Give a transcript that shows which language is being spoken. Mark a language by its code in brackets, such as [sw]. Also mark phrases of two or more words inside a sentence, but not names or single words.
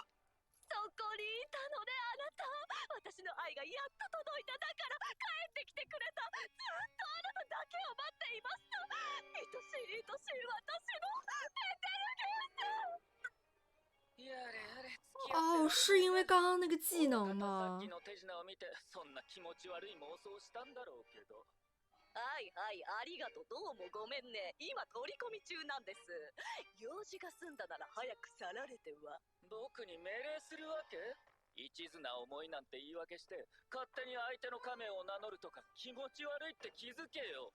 [ja] そこにいたのねあなた私の愛がやっと届いただから帰ってきてくれたずっとあなただけを待っていました愛しい愛しい私のペテルギウスやれやれ、付き合ってられねえな。 [zh] 哦，是因为刚刚那个技能 [ja] さっ [zh] 吗 [ja] き？の手品を見てそんな気持ち悪い妄想したんだろうけど。はいはいありがとうどうもごめんね今取り込み中なんです用事が済んだなら早く去られては僕に命令するわけ？一途な思いなんて言い訳して勝手に相手の仮面を名乗るとか気持ち悪いって気づけよ。